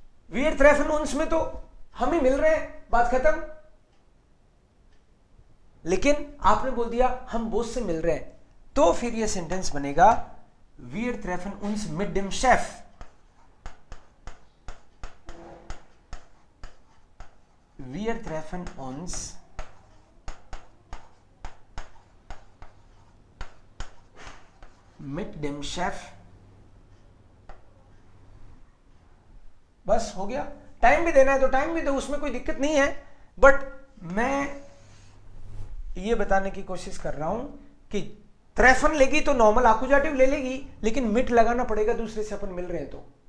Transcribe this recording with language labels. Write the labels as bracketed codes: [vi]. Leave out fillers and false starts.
[de] wir treffen uns [hi] में तो हम ही मिल रहे हैं, बात खत्म। लेकिन आपने बोल दिया हम बॉस से मिल रहे हैं, तो फिर ये सेंटेंस बनेगा [de] wir treffen uns mit dem Chef। wir treffen uns mit dem Chef। [hi] बस हो गया। टाइम भी देना है तो टाइम भी दो, उसमें कोई दिक्कत नहीं है। बट मैं ये बताने की कोशिश कर रहा हूं कि ट्रेफन लेगी तो नॉर्मल आकुजाटिव ले लेगी, लेकिन मिट लगाना पड़ेगा दूसरे से अपन मिल रहे हैं तो।